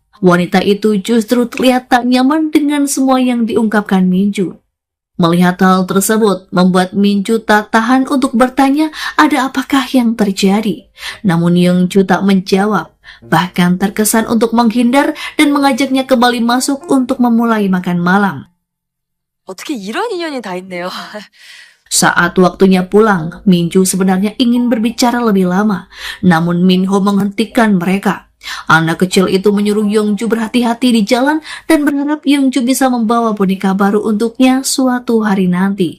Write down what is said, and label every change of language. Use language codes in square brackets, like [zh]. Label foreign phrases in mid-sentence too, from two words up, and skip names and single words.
[id] Wanita itu justru terlihat tak nyaman dengan semua yang diungkapkan Minju. Melihat hal tersebut membuat Minju tak tahan untuk bertanya ada apakah yang terjadi. Namun Yongju tak menjawab, bahkan terkesan untuk menghindar dan mengajaknya kembali masuk untuk memulai makan malam. [ko] 어떻게 이런 인연이 다 있네요. [id] Saat waktunya pulang, Minju sebenarnya ingin berbicara lebih lama, namun Minho menghentikan mereka. Anak kecil itu menyuruh Yongju berhati-hati di jalan dan berharap Yongju bisa membawa boneka baru untuknya suatu hari nanti.